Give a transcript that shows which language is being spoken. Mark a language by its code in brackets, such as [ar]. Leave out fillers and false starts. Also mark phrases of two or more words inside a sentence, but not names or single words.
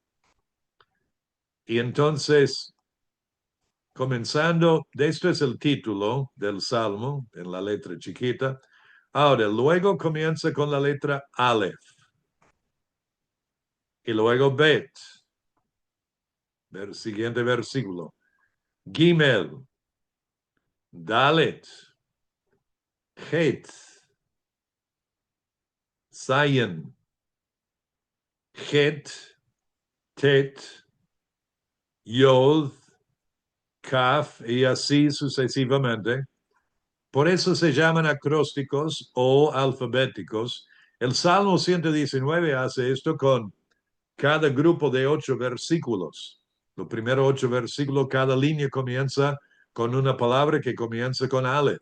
[es] Y entonces, comenzando, esto es el título del Salmo en la letra chiquita. Ahora, luego comienza con la letra Aleph. Y luego Bet. El siguiente versículo. Gimel. Dalet. Het. Zayin. Het. Tet. Yod. Kaf. Y así sucesivamente. Por eso se llaman acrósticos o alfabéticos. El Salmo 119 hace esto con cada grupo de 8 versículos. Los primeros 8 versículos, cada línea comienza con una palabra que comienza con Aleph.